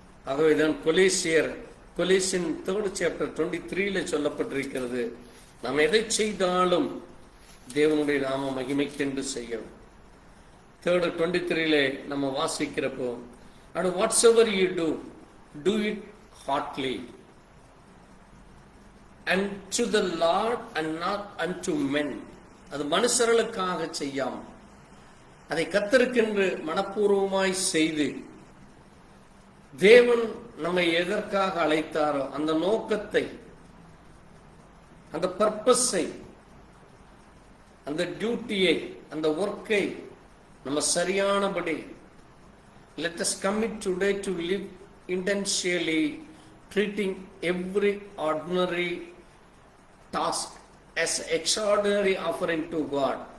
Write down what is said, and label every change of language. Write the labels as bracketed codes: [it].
[ta] ஆகவேதான் கொலேசியன் 3rd chapter 23 சொல்லப்பட்டிருக்கிறது, நாம் எதை செய்தாலும் தேவனுடைய நாம மகிமைக்கென்று செய்யவும். [en] 3rd 23 [ta] நம்ம வாசிக்கிறப்போ, [en] and whatsoever you do it heartily unto the Lord and not unto men. [ta] அது மனுஷர்களுக்காக செய்யாமல் அதை கர்த்தருக்கென்று மனப்பூர்வமாய் செய்து, தேவன் நம்மை எதற்காக அழைத்தாரோ அந்த நோக்கத்தை, அந்த பர்பஸை, அந்த டியூட்டியை, அந்த ஒர்க்கை நம்ம சரியானபடி [en] let us commit today to live intentionally, treating every ordinary task as extraordinary offering to God.